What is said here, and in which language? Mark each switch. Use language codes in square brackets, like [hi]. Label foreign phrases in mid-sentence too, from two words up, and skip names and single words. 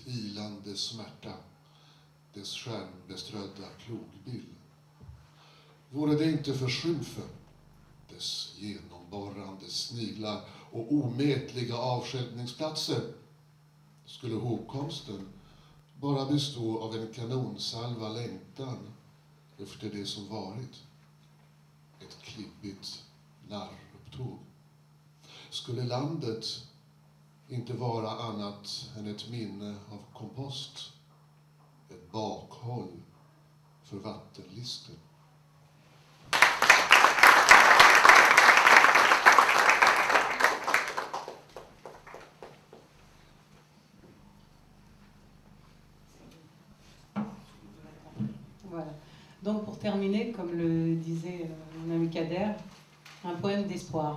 [sv] ilande smärta, dess stjärnbeströdda plogbill, vore det inte för skymfen, dess genomborrande sniglar och omätliga avstjälpningsplatser, skulle hågkomsten bara bestå av en kanonsalva längtan efter det som varit, ett klibbigt narrupptåg. Skulle landet inte vara annat än ett minne av kompost, ett bakhåll för vattenlister. [fr] Voilà. Donc pour terminer, comme le disait mon ami Kader, un poème d'espoir.